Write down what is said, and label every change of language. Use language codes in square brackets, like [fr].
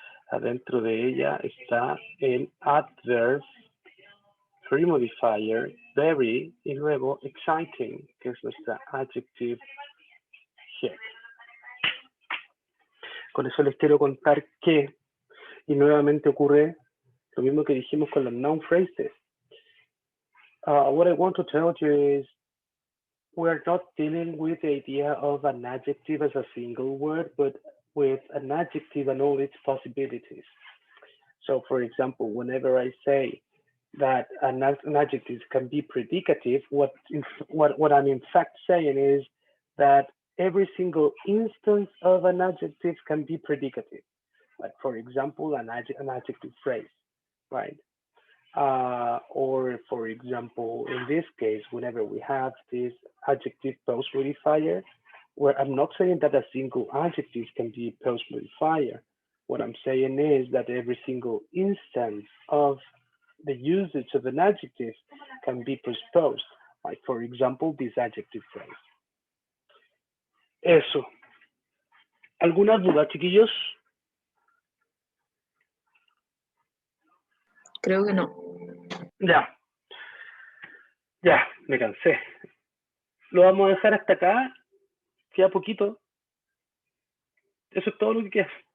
[es] Adentro de ella está el adverb, free modifier, very, y luego exciting, que es nuestra adjective head. Con eso les quiero contar que, y nuevamente ocurre lo mismo que dijimos con las noun phrases. [en] What I want to tell you is we're not dealing with the idea of an adjective as a single word, but with an adjective and all its possibilities. So, for example, whenever I say that an adjective can be predicative, what I'm in fact saying is that every single instance of an adjective can be predicative. Like, for example, an adjective phrase, right? Or, for example, in this case, whenever we have this adjective post modifier, where I'm not saying that a single adjective can be post modifier. What I'm saying is that every single instance of the usage of an adjective can be postposed. Like, for example, this adjective phrase. [es] Eso. ¿Alguna duda, chiquillos? Creo que no. Ya. Ya, me cansé. Lo vamos a dejar hasta acá. Queda poquito. Eso es todo lo que queda.